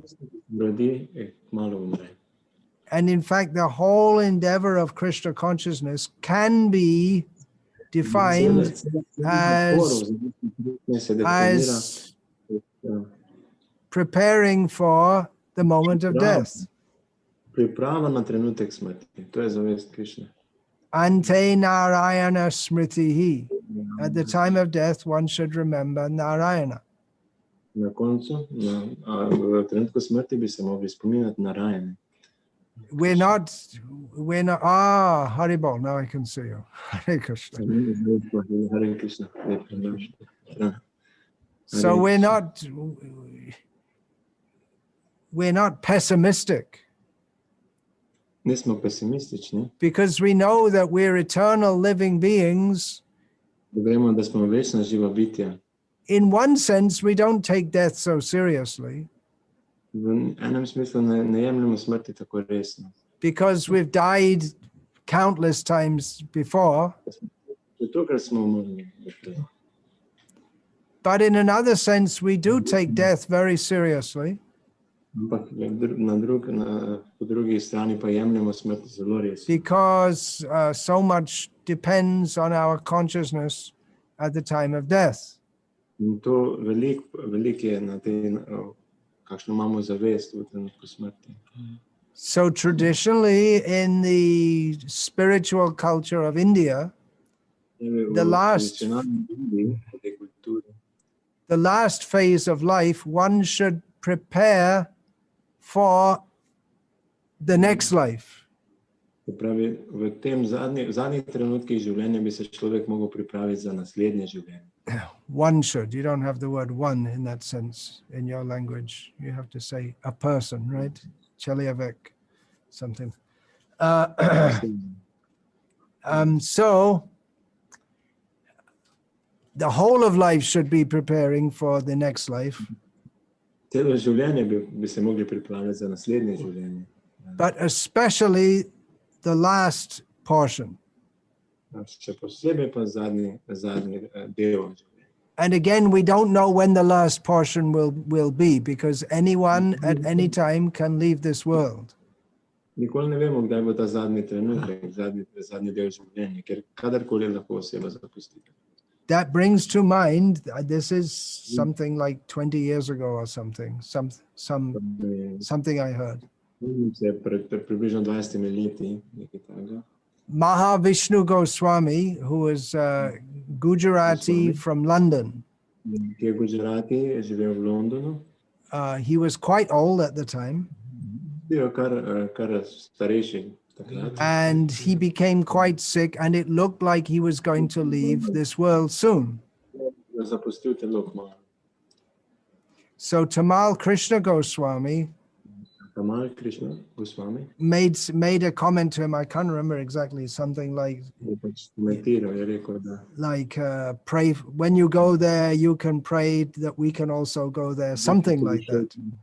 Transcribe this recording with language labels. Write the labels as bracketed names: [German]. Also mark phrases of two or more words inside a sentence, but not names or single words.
[English] And in fact, the whole endeavor of Krishna consciousness can be defined as preparing for the moment of death. [Sanskrit] Ante Narayana Smritihi. [English] At the time of death, one should remember Narayana. [Slovenian] Na koncu, v trenutku smrti bi se mogli spominjati Narayane. [English] We're not, Haribol, now I can see you. Hare Krishna. Hare Krishna. So we're not pessimistic. [Slovenian] Nismo pesimistični. [English] Because we know that we're eternal living beings. [Slovenian] Vemo, da smo večna živa bitja. [English] In one sense, we don't take death so seriously. [Slovenian] V enem smislu ne jemljemo smrti tako resno. [English] Because we've died countless times before. [Slovenian] Zato, ker smo umrli. [English] But in another sense, we do take death very seriously. [Slovenian] Ampak po drugi strani pa jemljemo smrt zelo resno. [English] Because so much depends on our consciousness at the time of death. [Slovenian] In to veliko je na tem, kakšno imamo zavest v trenutku smrti. [English] So traditionally in the spiritual culture of India, the last phase of life, one should prepare for the next life. [Slovenian] Pravi, v zadnjih trenutkih življenja bi se človek mogel pripraviti za naslednje življenje. [English] One should. You don't have the word one in that sense in your language. You have to say a person, right? Chelyavek, something. So the whole of life should be preparing for the next life. [Slovenian] Celo življenje bi se mogli pripraviti za naslednje življenje. [English] But especially the last portion. [Slovenian] Še posebej pa zadnji del. [English] And again, we don't know when the last portion will be, because anyone at any time can leave this world. [Slovenian] Nikoli ne vemo, kdaj bo ta zadnji trenutek, zadnji del življenja, ker kadarkoli lahko oseba zapusti. [English] That brings to mind, this is something like 20 years ago or something, something I heard. [Slovenian] Približno 20 leti, nekaj takega. [English] Mahavishnu Goswami, who was Gujarati from London. [Slovenian] Ki je Gujarati, je živel v Londonu. [English] He was quite old at the time. [Slovenian] Bil kar starejši takrat. [English] And he became quite sick, and it looked like he was going to leave this world soon. [Slovenian] Zapustil telo kmalu. [English] So Tamal Krishna Goswami made a comment to him. I can't remember exactly, something like pray, when you go there, you can pray that we can also go there, something like that.